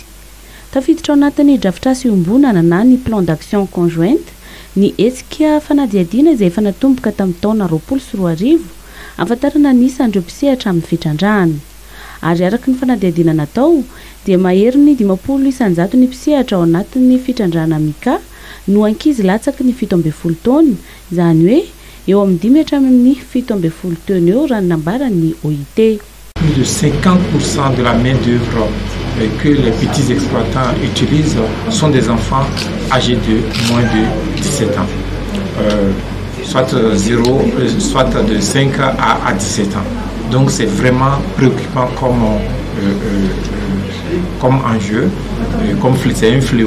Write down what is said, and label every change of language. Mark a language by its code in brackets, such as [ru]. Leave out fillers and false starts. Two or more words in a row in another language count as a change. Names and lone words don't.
[mg] Tafiditra ao anatin'ny drafitr'asa iombonana na ny [fr] plan d'action conjointe [mg] ny hetsika fanadihadiana izay efa natomboka tamin'ny taona 2020 afantarana nisan'ireo mpisehatra amin'ny fitrandrahana. Ary araka ny fanadihadiana natao dia mahery ny 50 isan-jato ny mpisehatra ao anatin'ny fitrandrahana mika no ankizy latsaky ny 17 taona, izany hoe eo amin'ny 5 hatramin'ny 17 taona eo raha nambaran'ny OIT. [fr] Plus de 50% de la main-d'œuvre que les petits exploitants utilisent sont des enfants âgés de moins de 17 ans. Soit de 5 à 17 ans. Donc c'est vraiment préoccupant comme enjeu, comme c'est un fléau.